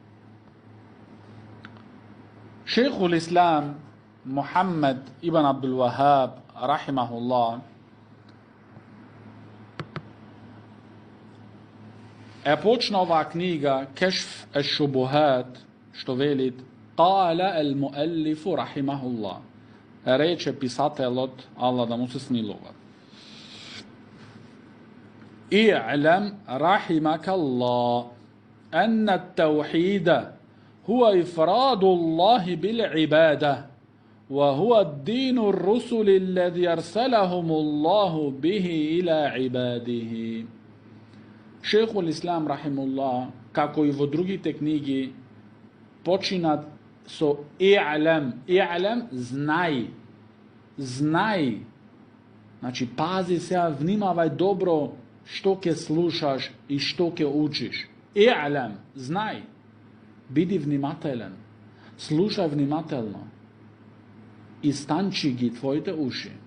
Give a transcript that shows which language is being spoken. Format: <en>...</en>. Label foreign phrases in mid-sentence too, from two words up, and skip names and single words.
<mk>Šejhul Islam Muhammad ibn Abdul Wahhab rahimahullah почне ова книга Kešf eš-šubuhat, што велит</mk> <ar>قال المؤلف رحمه الله,</ar> <mk>рече писател од Аллах да му се смилува.</mk> <ar>اعلم رحمك الله أن التوحيد هو إفراد الله بالعبادة وهو دين الرسل الذي أرسلهم الله به إلى عباده.</ar> <mk>Шејхул Ислам рахимулах, како и во другите книги, починат со и'лам.</mk> <ar>اعلم,</ar> <mk>знај. Знај. Значи, пази се, внимавај добро што ќе слушаш и што ќе учиш. И'лам, знај. Биди внимателен. Слушај внимателно. И станчи ги твоите уши.</mk>